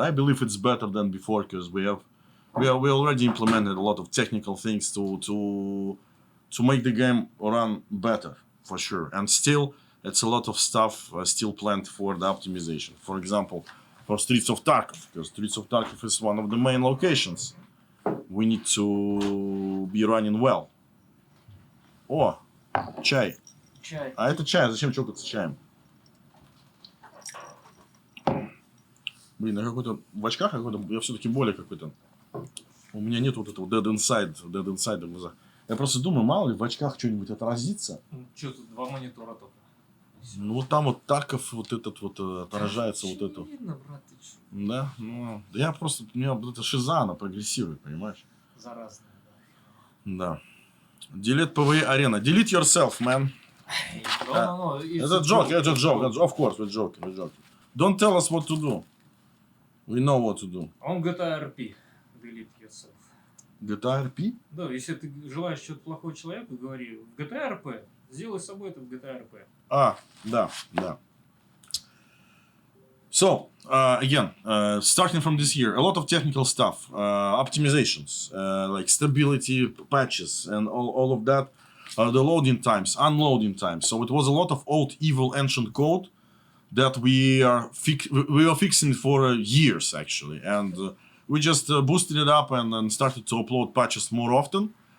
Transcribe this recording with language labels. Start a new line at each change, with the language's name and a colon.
English: I believe it's better than before because we already implemented a lot of technical things to make the game run better for sure. And still, it's a lot of stuff still planned for the optimization. For example, for Streets of Tarkov, because Streets of Tarkov is one of the main locations. We need to be running well.
Russian: О, чай. Чай. А это чай, зачем чокаться чаем? Блин, я какой-то в очках какой-то, я все-таки более какой-то. У меня нет вот этого
English: dead inside
Russian: в глазах. Я просто думаю, мало ли в очках что-нибудь отразится. Че тут, 2 монитора только. Ну вот там вот Тарков вот этот вот отражается вот это. Видно, брат, ты чё? Да, ну, да я просто, у меня вот эта шиза, она прогрессирует, понимаешь? Заразная, Да.
English: Delete PvE Arena. Delete yourself, man.
Russian: да.
English: No,
Russian: Это
English: joke, it's a joke. Of course, we're joking. Don't tell us what to do. We know what to do.
Russian: Он
English: GTA RP. Delete yourself.
Russian: GTA RP? Да, если ты желаешь что-то плохого человеку, говори в GTA RP. Сделай с собой это в GTA RP. Да.
English: So, again, starting from this year, a lot of technical stuff, optimizations, like stability patches and all of that, the loading times, unloading times. So it was a lot of old evil ancient code that we are fixing for years actually, and we just boosted it up and started to upload patches more often.